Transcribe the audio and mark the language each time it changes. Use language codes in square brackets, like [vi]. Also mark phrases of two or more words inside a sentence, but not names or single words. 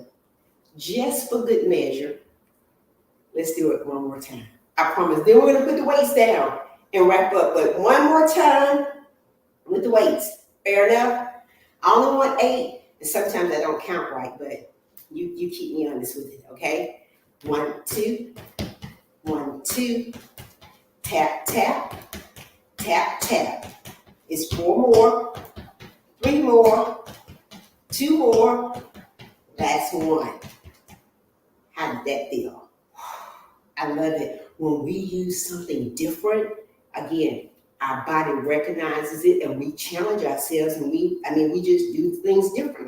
[en] Just for good measure, let's do it one more time. I promise. Then we're going to put the weights down and wrap up. But one more time with the weights. Fair enough? I only want 8, and sometimes I don't count right, but you keep me honest with it, okay? 1, 2, 1, 2, tap, tap, tap, tap. It's 4 more, 3 more, 2 more, last one. How did that feel? I love it. When we use something different, again, our body recognizes it, and we challenge ourselves, and we just do things differently.